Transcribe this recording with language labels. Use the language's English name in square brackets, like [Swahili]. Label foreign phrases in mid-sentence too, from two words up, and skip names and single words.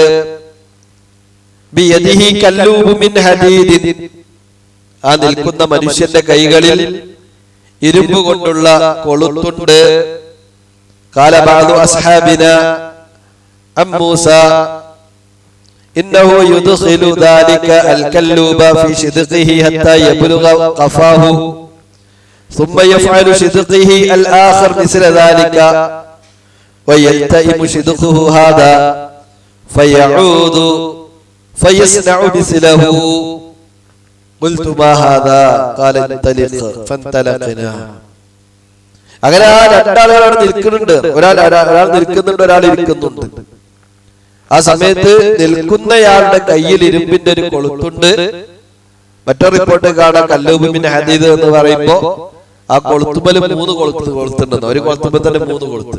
[Arabic] بيده كلوب من حديد, [Malayalam] ആ നിൽക്കുന്ന മനുഷ്യന്റെ കൈകളിൽ ഇരുമ്പ് കൊണ്ടുള്ള കൊളുത്തുണ്ട്. [Arabic] قال بعض أصحابنا عن موسى إنه يدخل ذلك الكلوب في شدقه حتى يبلغ قفاه ثم يفعل شدقه الآخر مثل ذلك ويلتئم شدقه هذا فيعود فيصنع مثله. قلت ما هذا قال انطلق فانطلقنا. [Malayalam] അങ്ങനെ ആ രണ്ടാളുകൾ നിൽക്കുന്നുണ്ട്, ഒരാൾ നിൽക്കുന്നുണ്ട്, ഒരാൾ ഇരിക്കുന്നുണ്ട്. ആ സമയത്ത് നിൽക്കുന്നയാളുടെ കയ്യിൽ ഇരുമ്പിന്റെ ഒരു കൊളുത്തുണ്ട്. മറ്റൊരു റിപ്പോർട്ട് കാണാൻ [Arabic] كلوب من حديد [Malayalam] എന്ന് പറയുമ്പോ ആ കൊളുത്തുമ്പല് 3 കൊളുത്തുണ്ടെന്ന്, ഒരു കൊളുത്തുമ്പോ തന്നെ 3 കൊളുത്ത്.